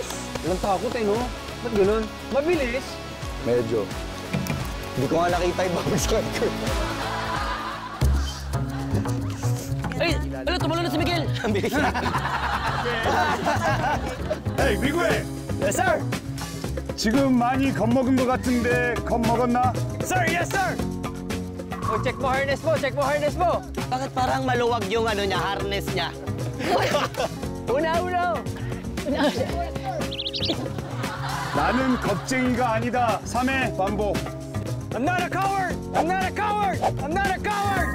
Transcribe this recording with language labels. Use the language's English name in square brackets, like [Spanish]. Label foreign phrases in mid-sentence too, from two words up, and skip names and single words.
[Filipino] Walang takot eh, no? Ba't ganun? Mabilis! Medyo. Hindi ko nga nakita yung babagsakan ko. Ay! Ano, tumalo na si Miguel! Ang bilis na. [Korean] 에이, 미구해! [English] Yes, sir! [Korean] 지금 많이 겁먹은 것 같은데 겁먹었나? [English] Sir, yes, sir! [Filipino] Oh, check mo harness mo! Check mo harness mo! Bakit parang maluwag yung ano niya, harness niya? Una! [Korean] 나는 겁쟁이가 아니다. 3회 반복. [English] I'm not a coward! I'm not a coward! I'm not a coward!